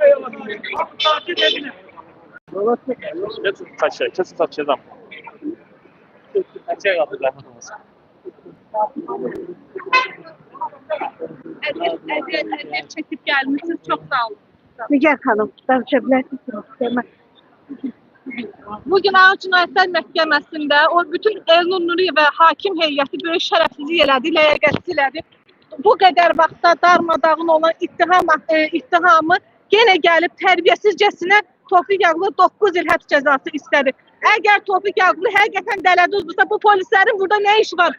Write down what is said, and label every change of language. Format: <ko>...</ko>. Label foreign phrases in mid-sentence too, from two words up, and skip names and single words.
<tr>Kesin satacağım. Kaçaya kaldı zahmet olmasın. Evet, çekip gelmişsiniz. Çok sağ olun. Nigar Hanım, danışabilirsiniz.</tr> <az>Bugün Ağır Cinayətlər Məhkəməsində o bütün Elnur Nuri və hakim heyəti böyük şərəfsizlik elədi, ləyaqətsiz elədi. Bu qədər vaxtda darmadağın olan ittihamı yenə gəlib tərbiyəsizcəsinə Tofiq Yaqublu 9 il həbs cəzası istədi. Əgər Tofiq Yaqublu həqiqətən dələduzdursa bu polislərin burada nə işi var?</az>